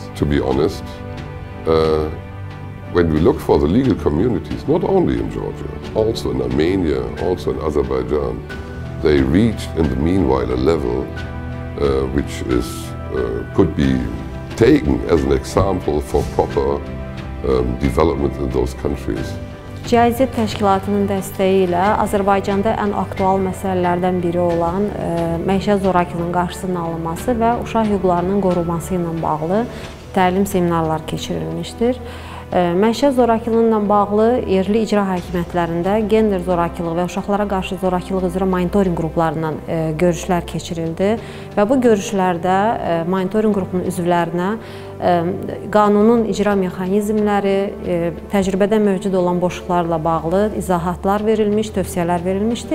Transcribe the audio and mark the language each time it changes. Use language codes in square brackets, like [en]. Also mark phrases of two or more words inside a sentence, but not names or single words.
[en] To be honest, when we look for the legal communities, not only in Georgia, also in Armenia, also in Azerbaijan, they reached in the meanwhile a level which could be taken as an example for proper development in those countries. [az] GIZ təşkilatının dəstəyi ilə Azərbaycanda ən aktual məsələlərdən biri olan məişət zorakılığının qarşısının alınması və uşaq hüquqlarının qorunması ilə bağlı təlim seminarlar keçirilmişdir. Məişət zorakılığıyla bağlı yerli icra hakimiyyətlərində gender zorakılığı və uşaqlara qarşı zorakılıq üzrə monitorinq qruplarından görüşlər keçirildi və bu görüşlərdə monitorinq qrupunun üzvlərinə qanunun icra mexanizmləri, təcrübədə mövcud olan boşluqlarla bağlı izahatlar verilmiş, tövsiyələr verilmişdi.